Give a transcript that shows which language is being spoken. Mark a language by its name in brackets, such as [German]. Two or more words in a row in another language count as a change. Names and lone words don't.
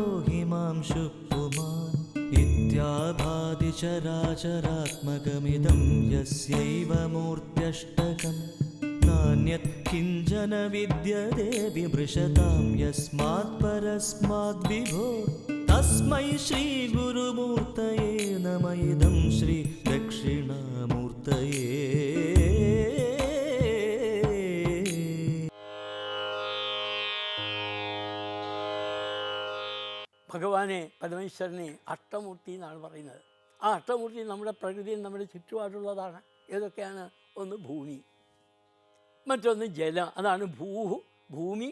[Sanskrit] हिमांशु पुमान् इत्याभाति चराचरात्मकमिदं यस्यैव मूर्त्यष्टकम् नान्यत् किञ्चन विद्यते विमृशतां यस्मात् परस्माद्विभो तस्मै श्रीगुरुमूर्तये नमः इदं श्री दक्षिणामूर्तये. [Malayalam] ഭഗവാനെ പരമേശ്വരനെ അഷ്ടമൂർത്തി എന്നാണ് പറയുന്നത്. ആ അഷ്ടമൂർത്തി നമ്മുടെ പ്രകൃതിയിൽ നമ്മുടെ ചുറ്റുപാടുള്ളതാണ്. ഏതൊക്കെയാണ്? ഒന്ന് ഭൂമി, മറ്റൊന്ന് ജലം, അതാണ് ഭൂമി.